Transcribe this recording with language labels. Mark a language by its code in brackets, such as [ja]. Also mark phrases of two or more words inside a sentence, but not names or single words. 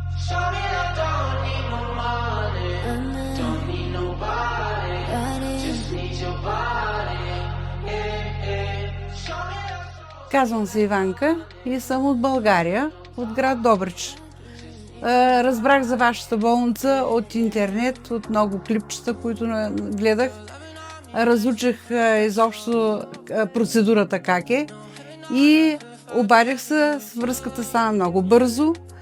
[en] Shawty, I don't need no money, don't need nobody, just need your body. [bg] Казвам се Иванка и съм от България, от град Добрич. Разбрах за вашата болница от интернет, от много клипчета, които гледах. Разучих изобщо процедурата как е и обадих се, връзката стана много бързо.